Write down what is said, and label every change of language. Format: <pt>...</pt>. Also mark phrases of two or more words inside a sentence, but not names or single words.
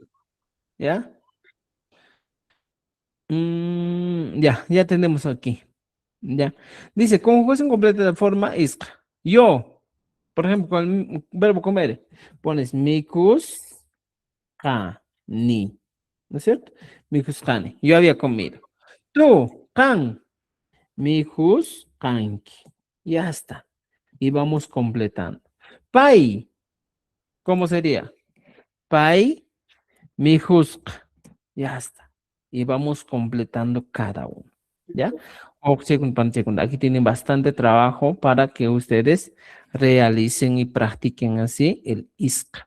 <es>¿Ya? Ya tenemos aquí. Ya. Dice, conjugación completa de forma es yo. Por ejemplo, con el verbo comer, pones</es> <qu>mikus ni.</qu> <es>¿No es cierto?</es> <qu>Mikus ni.</qu> <es>Yo había comido. Tú,</es> <qu>kan, mikus kanki.</qu> <es>Ya está. Y vamos completando. Pai, ¿cómo sería?</es> <qu>Pai, mikus.</qu> <es>Ya está. Y vamos completando cada uno. ¿Ya? O segunda. Aquí tienen bastante trabajo para que ustedes realicen y practiquen así el ISCA.</es>